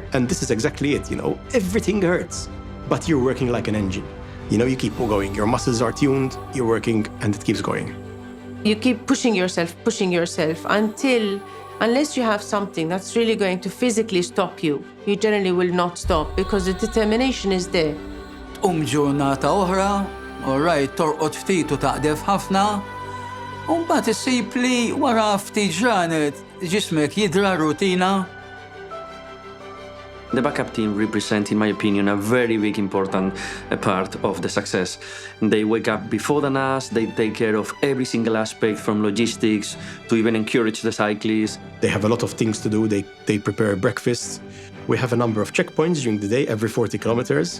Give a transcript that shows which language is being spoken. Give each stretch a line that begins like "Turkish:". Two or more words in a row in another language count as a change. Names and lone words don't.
English: And this is exactly it, everything hurts, but you're working like an engine. You keep going, your muscles are tuned, you're working, and it keeps going. You keep pushing yourself unless you have something that's really going to physically stop you, you generally will not stop because the determination is there.
Maltese: Ġurnata oħra, alright, torqod ftit u taqdef ħafna, u mbagħad issib li wara ftit ġranet ġismek jidra rutina.
English: The backup team represent, in my opinion, a very big important part of the success. They wake up before than us, they take care of every single aspect from logistics to even encourage the cyclists. They have a lot of things to do. They prepare breakfast. We have a number of checkpoints during the day, every 40 kilometers.